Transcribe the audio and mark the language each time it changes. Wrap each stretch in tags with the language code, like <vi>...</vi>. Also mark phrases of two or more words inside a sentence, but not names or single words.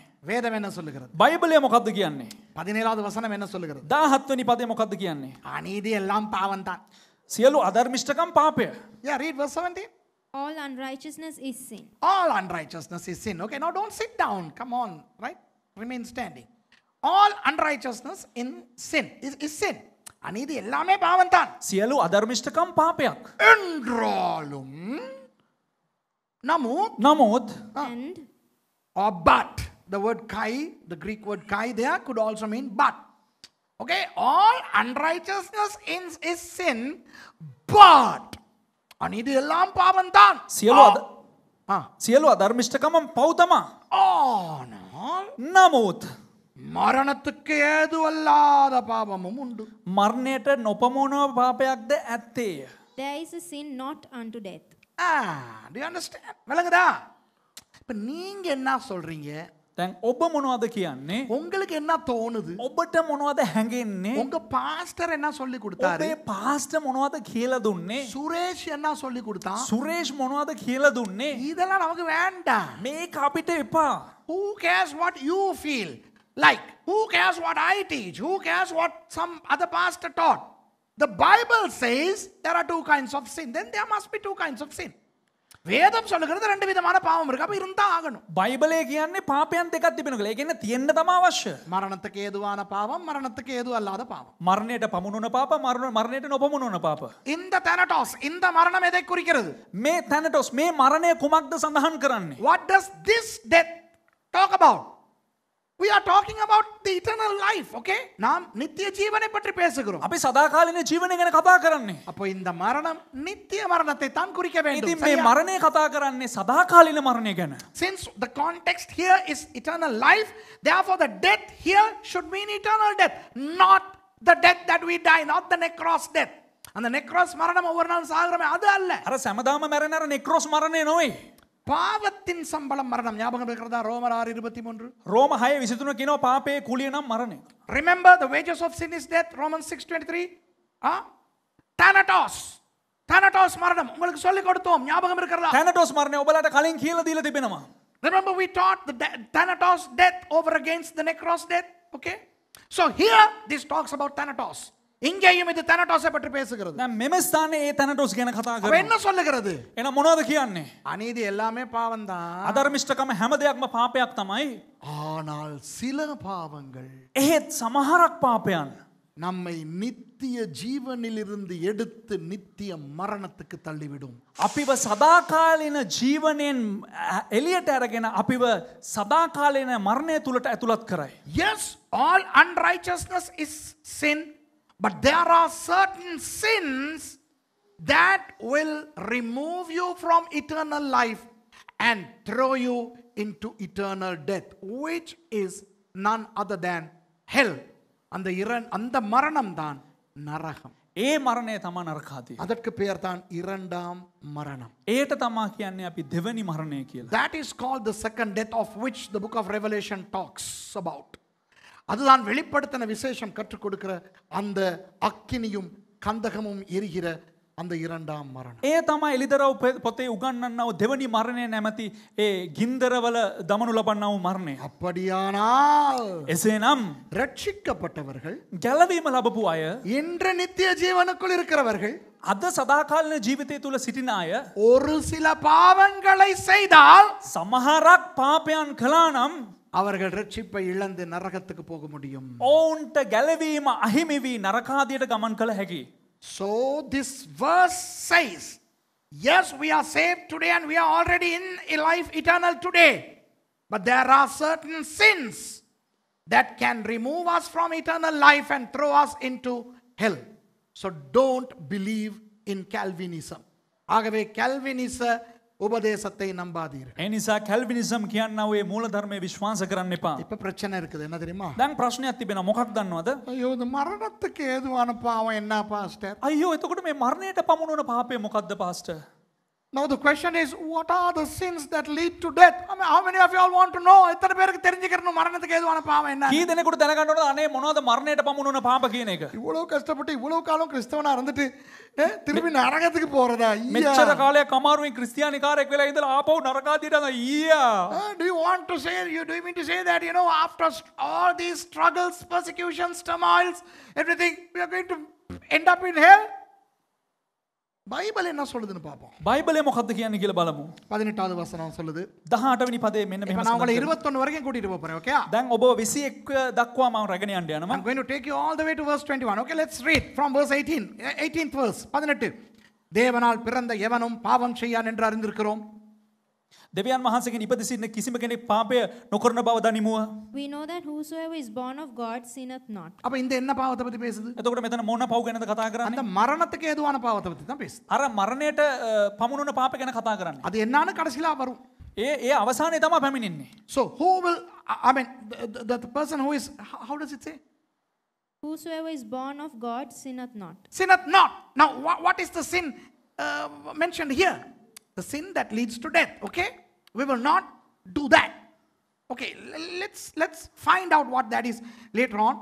<ta>வேதம் என்ன சொல்லுகிறது?</ta> <si>බයිබලය මොකක්ද කියන්නේ?</si> <ta>17வது வசனம் என்ன சொல்லுகிறது?</ta> <si>17 වෙනි පදේ මොකක්ද කියන්නේ?</si> <ta>அநீதி எல்லாம் பாவம் தான்.</ta> <si>සියලු අධර්මිෂ්ඨකම් පාපය.</si> <en>Yeah, read verse 17. All unrighteousness is sin. All unrighteousness is sin. Okay, now don't sit down. Come on, right? Remain standing. All unrighteousness in sin is sin.</en> <ta>அநீதி எல்லாமே பாவம் தான்.</ta> <si>සියලු අධර්මිෂ්ඨකම් පාපයක්.</si> <ta>என்றாலும்</ta> <si>නමුත්</si> <en>And or but, the word kai, the Greek word kai there could also mean but. Okay, all unrighteousness is sin, but</en> <ta>அநீதி எல்லாம் பாவம் தான்.</ta> <si>සියලු අධර්මිෂ්ඨකම් පව් තමයි.</si> <ta>ஆனால்</ta> <si>නමුත්</si> <ta>மரணத்துக்கு ஏதுவல்லாத பாவமும் உண்டு.</ta> <si>මරණයට නොපමුණව පාපයක්ද ඇත්තේය.</si> <en>there is a sin not unto death. Do you understand?</en> <ta>விளங்குதா? இப்ப நீங்க என்ன சொல்றீங்க?</ta> <si>දැන් ඔබ මොනවද කියන්නේ?</si> <ta>உங்களுக்கு என்ன தோணுது?</ta> <si>ඔබට මොනවද හැඟෙන්නේ?</si> <ta>உங்க பாஸ்டர் என்ன சொல்லி கொடுத்தாரு?</ta> <si>ඔබේ පාස්ටර් මොනවද කියලා දුන්නේ?</si> <ta>சுரேஷ் என்ன சொல்லி கொடுத்தான்?</ta> <si>සුරේෂ් මොනවද කියලා දුන්නේ?</si> <ta>இதெல்லாம் நமக்கு வேண்டாம்.</ta> <si>මේක අපිට එපා.</si> <en>Who cares what you feel like? Who cares what I teach? Who cares what some other pastor taught? The Bible says there are two kinds of sin. Then there must be two kinds of sin.</en> <ta>வேதம் சொல்லுகிறது ரெண்டு விதமான பாவம் இருக்கு. அப்ப இருந்தா ஆகணும்.</ta> <si>බයිබලයේ කියන්නේ පාපයන් දෙකක් තිබෙනවා. ඒ කියන්නේ තියෙන්න තමයි අවශ්‍ය.</si> <ta>மரணத்துக்கு ஏதுவான பாவம் மரணத்துக்கு ஏது அல்லாத பாவம்.</ta> <si>මරණයට පමුණුන පාප මරණයට නොපමුණුන පාප.</si> <ta>இந்த thanatos இந்த மரணம் எதை குறிக்கிறது?</ta> <si>මේ තැනටොස් මේ මරණය කුමක්ද සඳහන් කරන්නේ?</si> <en>What does this death talk about? We are talking about the eternal life, okay?</en> <ta>நாம் நித்திய ஜீவனை பற்றி பேசுகிறோம்.</ta> <si>අපි සදාකාලින ජීවනය ගැන කතා කරන්නේ.</si> <ta>அப்போ இந்த மரணம் நித்திய மரணத்தை தான் குறிக்க வேண்டும்.</ta> <si>ඉතින් මේ මරණය කතා කරන්නේ සදාකාලින මරණය ගැන.</si> <en>Since the context here is eternal life, therefore the death here should mean eternal death, not the death that we die, not the necros death.</en> <ta>அந்த necros மரணம் ஒவ்வொரு நாளும் சாகுறமே அது அல்ல.</ta> <si>අර සෑමදාම මැරෙන අර නෙක්‍රොස් මරණය නොවේ.</si> <ta>பாவத்தின் சம்பளம் மரணம். ஞாபகம் இருக்கிறதா? ரோமர் 6:23.</ta> <si>රෝම 6:23 කියනවා පාපයේ කුලිය නම් මරණය.</si> <en>Remember the wages of sin is death.</en> <ta>Romans 6:23. Thanatos மரணம் உங்களுக்கு சொல்லி கொடுத்தோம். ஞாபகம் இருக்கிறதா?</ta> <si>තැනටොස් මරණය ඔබලාට කලින් කියලා දීලා තිබෙනවා.</si> <en>Remember we taught the Thanatos death over against the necros death. Okay? So here this talks about Thanatos.</en> <ta>இங்கேயும் இது Thanatos-ஐ பற்றி பேசுகிறது.</ta> <si>දැන් මෙම ස්ථානයේ ඒ තැනටොස් ගැන කතා</si> <ta>அப்ப</ta> <si>කරනවා.</si> <ta>என்ன சொல்லுகிறது?</ta> <si>එහෙනම් මොනවද කියන්නේ?</si> <ta>அநீதி எல்லாமே பாவம் தான்.</ta> <si>අධර්මිෂ්ඨකම හැම දෙයක්ම පාපයක් තමයි.</si> <ta>ஆனால் சில பாவங்கள்</ta> <si>එහෙත් සමහරක් පාපයන්</si> <ta>நம்மை நித்திய ஜீவனிலிருந்து எடுத்து நித்திய மரணத்துக்கு தள்ளிவிடும்.</ta> <si>අපිව සදාකාලින ජීවනයෙන් එළියට අරගෙන අපිව සදාකාලින මරණය තුලට ඇතුළත් කරයි.</si> <en>Yes, all unrighteousness is sin, but there are certain sins that will remove you from eternal life and throw you into eternal death, which is none other than hell.</en> <ta>அந்த மரணம் தான் நரகம்.</ta> <si>ඒ මරණය තමා නරකාදී.</si> <ta>அதற்கு பெயர் தான் இரண்டாம் மரணம்.</ta> <si>ඒට තමා කියන්නේ අපි දෙවනි මරණය කියලා.</si> <en>That is called the second death, of which the book of Revelation talks about.</en> <ta>அதுதான் வெளிப்படுத்தின விசேஷம் கற்றுக் கொடுக்கிற அந்த அக்கினியும் கந்தகமும் எரிகிற அந்த இரண்டாம் மரணம்.</ta> <si>ඒ තමයි එලිදරව් පොතේ උගන්වන්නව දෙවනි මරණය නැමැති ඒ ගින්දරවල දමනු ලබන්නව මරණය.</si> <ta>அப்படியானால்</ta> <si>එසේනම්</si> <ta>ரட்சிக்கப்பட்டவர்கள்,</ta> <si>ගැලවීම ලැබපු අය,</si> <ta>இன்று நித்திய ஜீவனுக்குள் இருக்கிறவர்கள்,</ta> <si>අද සදාකාලින ජීවිතය තුල සිටින අය</si> <ta>ஒரு சில பாவங்களை செய்தால்</ta> <si>සමහරක් පාපයන් කළා නම්</si> <ta>அவர்கள் ரட்சிப்பை இழந்து நரகத்துக்கு போக முடியும்.</ta> <si>ඔවුන්ට ගැලවීම අහිමි වී නරකාදියට ගමන් කළ හැකි.</si> <en>So this verse says, yes, we are saved today and we are already in a life eternal today. But there are certain sins that can remove us from eternal life and throw us into hell. So don't believe in Calvinism.</en> <ta>ஆகவே Calvinist உபதேசத்தை நம்பாதீர்கள்.</ta> <si>ඒ නිසා කැල්විනිසම් කියන්නා ඔය මූල ධර්මයේ විශ්වාස කරන්න එපා.</si> <ta>இப்ப பிரச்சனை இருக்குது என்ன தெரியுமா?</ta> <si>දැන් ප්‍රශ්නයක් තිබෙනවා මොකක්ද දන්නවද?</si> <ta>ஐயோ இந்த மரணத்துக்கு ஏதுவான பாவம் என்ன பாஸ்டர்?</ta> <si>අයියෝ එතකොට මේ මරණයට පමුණුවන පාපය මොකක්ද පාස්ටර්?</si> <en>Now the question is, what are the sins that lead to death? I mean, how many of you all want to know?</en> <ta>எத்தனை பேருக்கு தெரிஞ்சுக்கணும் மரணத்துக்கு ஏதுவான பாவம் என்ன?</ta> <si>කී දෙනෙකුට දැනගන්න ඕනද අනේ මොනවද මරණයට පමුණුවන පාප කියන එක?</si> <ta>இவ்வளவு கஷ்டப்பட்டு இவ்வளவு காலம் கிறிஸ்தவனா இருந்துட்டு திருப்பி நரகத்துக்கு போறதா?</ta> <si>මෙච්චර කාලයක් අමාරුවෙන් ක්‍රිස්තියානි කාරයෙක් වෙලා ඉඳලා ආපහු නරකාදියට යනවා ඊයා.</si> <en>Do you want to say, do you mean to say that, after all these struggles, persecutions, turmoils, everything, we are going to end up in hell?</en> <ta>பைபிள் என்ன சொல்லுதுன்னு பாப்போம்.</ta> <si>බයිබලයේ මොකක්ද කියන්නේ කියලා බලමු.</si> <ta>18வது வசனம் சொல்லுது.</ta> <si>18 වෙනි පදයේ මෙන්න</si> <ta>இப்ப</ta> <si>මෙහෙම</si> <ta>நான் உங்களை</ta> <si>සඳහන්</si> <ta>21 வரைக்கும் கூட்டிட்டு போறேன், okay?</ta> <si>දැන් ඔබ 21 දක්වා මම රැගෙන යන්න යනවා.</si> <en>I'm going to take you all the way to verse 21. Okay, let's read from verse 18th verse. 18.</en> <ta>தேவனால் பிறந்த எவனும் பாவம் செய்யான் என்று அறிந்திருக்கிறோம்.</ta> <si>දෙවියන් වහන්සේගෙන් ඉපද සිටින කිසිම කෙනෙක් පාපය නොකරන බව දනිමුව.</si> <en>We know that whosoever is born of God sinneth not.</en> <ta>அப்ப இந்த என்ன பாவத்தை பத்தி பேசுது?</ta> <si>එතකොට මෙතන මොන පව් ගැනද කතා</si> <ta>அந்த</ta> <si>කරන්නේ?</si> <ta>மரணத்துக்கு ஏதுவான பாவத்தை பத்தி தான் பேசுது.</ta> <si>අර මරණයට පමුණුන පාප ගැන කතා කරන්නේ.</si> <ta>அது என்னன்னு கடைசில வரும்.</ta> <si>ඒ අවසානයේ තමයි පැමිණෙන්නේ.</si> <en>So who will, I mean, the person who is, how does it say? Whosoever is born of God sinneth not. Sinneth not. Now what is the sin mentioned here? The sin that leads to death. Okay, we will not do that. Okay, let's find out what that is later on.</en>